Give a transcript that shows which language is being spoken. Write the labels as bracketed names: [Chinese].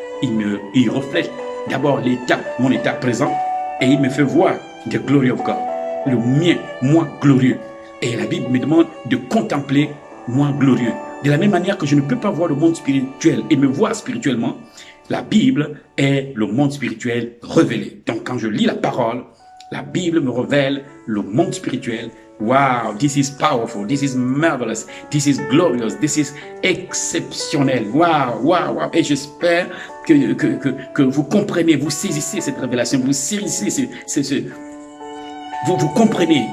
[French] Il reflète d'abord mon état présent, et il me fait voir [English] the glory of God, [French] le mien, moi glorieux. Et la Bible me demande de contempler moi glorieux. De la même manière que je ne peux pas voir le monde spirituel et me voir spirituellement, la Bible est le monde spirituel révélé. Donc quand je lis la parole, la Bible me révèle le monde spirituel. [English] Wow, this is powerful, this is marvelous, this is glorious, this is exceptionnel. Wow, wow, wow. [French] Et j'espère que vous comprenez, vous saisissez cette révélation, vous saisissez vous comprenez.